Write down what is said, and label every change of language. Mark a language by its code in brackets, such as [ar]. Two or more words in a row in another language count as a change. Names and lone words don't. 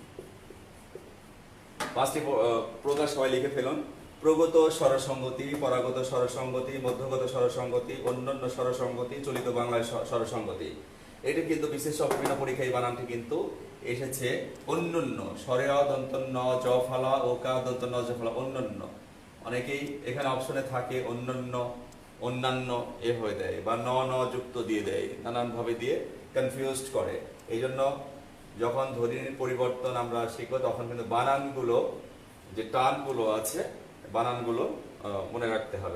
[bn] 5টি প্রকার সবাই লিখে ফেলুন। প্রগত স্বরসংগতি, পরাগত স্বরসংগতি, মধ্যগত স্বরসংগতি, অন্যান্য স্বরসংগতি, চলিত বাংলায় স্বরসংগতি। এটা কিন্তু বিশেষ বিভিন্ন পরীক্ষায় এই বানানটি কিন্তু এসেছে অন্যান্য। স্বরে অ দন্ত ন জ ফলা ও কা দন্ত ন জ ফলা, অন্যান্য। অনেকেই এখানে অপশনে থাকে অন্যান্য, অন্যান্য এ হয়ে দেয়, বা ন ন যুক্ত দিয়ে দেয়, নানান ভাবে দিয়ে কনফিউজড করে। এই জন্য যখন ধ্বনির পরিবর্তন আমরা শিখবো তখন কিন্তু বানানগুলো, যে টানগুলো আছে, বানানগুলো মনে রাখতে হবে।